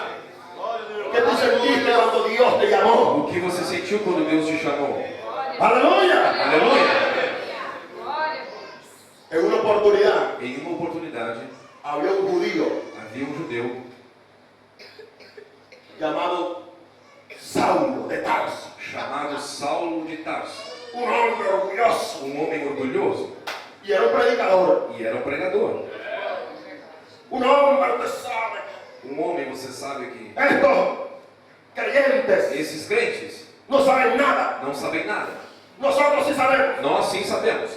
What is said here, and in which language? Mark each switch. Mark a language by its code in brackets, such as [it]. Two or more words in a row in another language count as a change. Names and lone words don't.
[es] ¿Qué tú sentiste cuando Dios te llamó? [pt] O que você sentiu quando Deus te chamou? [es] Aleluya. [pt] em uma oportunidade, [es] había un judío [pt] havia um judeu [es] llamado Saulo de Tarso, [pt] chamado Saulo de Tarso, [es] un hombre orgulloso, [pt] um homem orgulhoso, [es] y era un predicador, [pt] e era um pregador. [es] un hombre, usted sabe, [pt] Um homem, você sabe que [es] estos creyentes [pt] esses crentes [es] no saben nada, [pt] não sabem nada. [es] nosotros sí sabemos, [pt] Nós sim sabemos.